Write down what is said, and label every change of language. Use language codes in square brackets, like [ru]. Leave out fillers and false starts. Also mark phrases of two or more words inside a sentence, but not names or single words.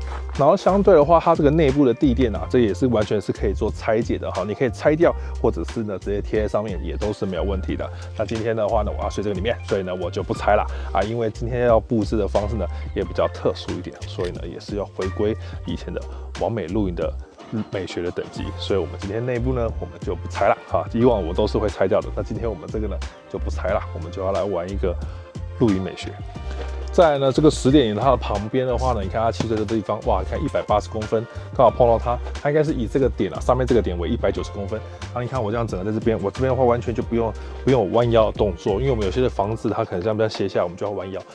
[zh] 然後相對的話，它這個內部的地墊啊，這也是完全是可以做拆解的哈，你可以拆掉，或者是呢直接貼在上面，也都是没有問題的。那今天的話呢，我要睡這個裡面，所以呢我就不拆了啊，因為今天要布置的方式呢也比較特殊一點，所以呢也是要回歸以前的完美露營的美學的等級，所以我們今天內部呢，我們就不拆了哈。以往我都是會拆掉的，那今天我们这個呢就不拆了，我們就要來玩一個露營美學。再來呢，這個10點營它的旁邊的話呢，你看它砌這個地方，哇，你看180公分，剛好碰到它，它應該是以這個點啊，上面這個點為190公分。然後你看我這樣整個在這邊，我這邊的話完全就不用我彎腰的動作，因為我們有些的房子它可能這樣比較斜下來，我們就要彎腰。